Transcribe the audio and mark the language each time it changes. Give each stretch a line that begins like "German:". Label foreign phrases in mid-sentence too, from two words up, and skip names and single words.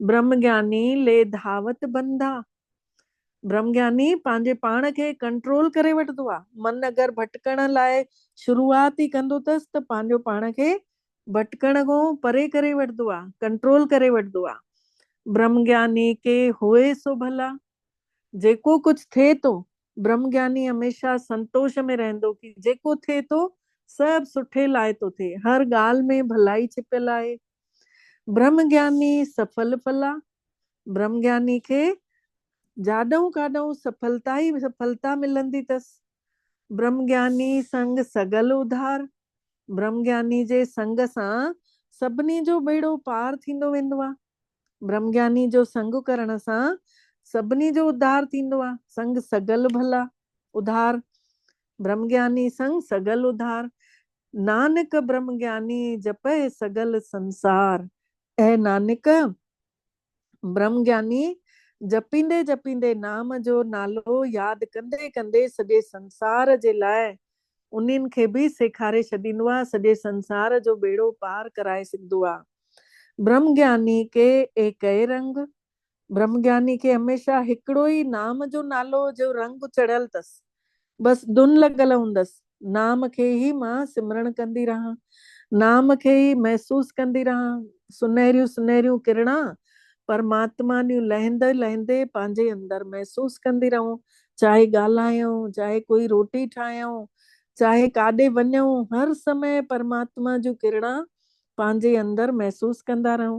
Punjabi: ਬ੍ਰਹਮ ਗਿਆਨੀ ਲੇ ਧਾਵਤ ਬੰਧਾ,
Sindhi: ब्रह्म ज्ञानी पंहिंजे पाण खे कंट्रोल करे वठंदो आहे, मन अगरि भटकण लाइ शुरूआत ई कंदो अथसि त पंहिंजो पाण खे भटकण खां परे करे वठंदो आहे, कंट्रोल करे वठंदो आहे।
Punjabi: ਬ੍ਰਹਮ ਗਿਆਨੀ ਕੈ ਹੋਇ ਸੁ ਭਲਾ,
Sindhi: जेको कुछ थिए थो ब्रह्म ज्ञानी हमेशा संतोष में रहंदो कि जेको थिए थो सब सुठे लाइ थो थिए, हर ॻाल्हि में भलाई छिपियल आहे।
Punjabi: ਬ੍ਰਹਮ ਗਿਆਨੀ ਸੁਫਲ ਫਲਾ,
Sindhi: ब्रह्म ज्ञानी खे जाॾऊं काॾऊं सफलता ई सफलता मिलंदी अथसि।
Punjabi: ਬ੍ਰਹਮ ਗਿਆਨੀ ਸੰਗਿ ਸਗਲ ਉਧਾਰੁ,
Sindhi: ब्रह्म ज्ञानी जे संग सां सभिनी जो बेड़ो पार थींदो वेंदो आहे, ब्रह्म ज्ञानी जो संग करण सां सभिनी जो उद्धार थींदो आहे।
Punjabi: ਸੰਗਿ ਸਗਲ ਭਲਾ ਉਧਾਰੁ, ਬ੍ਰਹਮ ਗਿਆਨੀ ਸੰਗਿ ਸਗਲ ਉਧਾਰੁ, ਨਾਨਕ ਬ੍ਰਹਮ ਗਿਆਨੀ ਜਪੈ ਸਗਲ ਸੰਸਾਰੁ।
Sindhi: ऐं नानक ब्रह्म ज्ञानी जपींदे जपींदे नाम जो नालो यादि कंदे कंदे सॼे संसार जे लाइ उन्हनि खे बि सेखारे छॾींदो आहे, सॼे संसार जो बेड़ो पार कराए सघंदो आहे।
Punjabi: ਬ੍ਰਹਮ ਗਿਆਨੀ ਕੈ ਏਕ ਰੰਗ,
Sindhi: ब्रह्म ज्ञानी खे हमेशा हिकिड़ो ई नाम जो नालो जो रंग चढ़ियल अथसि, बसि धुन लॻल हूंदसि, नाम खे ई मां सिमरण कंदी रहां, नाम खे ई महसूस कंदी रहां, सुनहरियूं सुनहरियूं किरणा परमात्मा ॾियूं लहंदे लहंदे पंहिंजे अंदर महसूस कंदी रहूं, चाहे ॻाल्हायूं, चाहे कोई रोटी ठाहियूं, चाहे काॾे वञूं, हर समय परमात्मा जूं किरणा पंहिंजे अंदर महसूस कंदा रहूं।